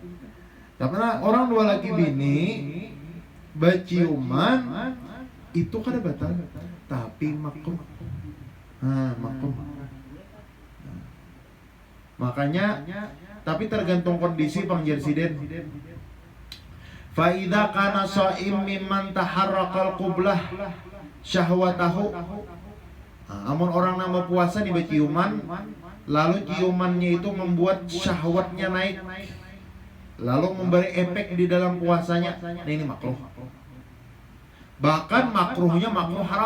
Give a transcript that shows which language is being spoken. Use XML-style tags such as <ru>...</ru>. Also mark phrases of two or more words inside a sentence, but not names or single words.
<bjn>Karena orang dua laki bini berciuman itu kada batal, tapi makruh. Makruh. Makanya, tapi tergantung kondisi pangjersiden.</bjn> <ar>فإذا كان صائم ممن تحرك القبلة شهوته.</ar> <bjn>Amun orang nama puasa di berciuman, lalu ciumannya itu membuat syahwatnya naik, lalu memberi efek di dalam puasanya. Nah ini makruh. Bahkan makruhnya makruh haram.</bjn>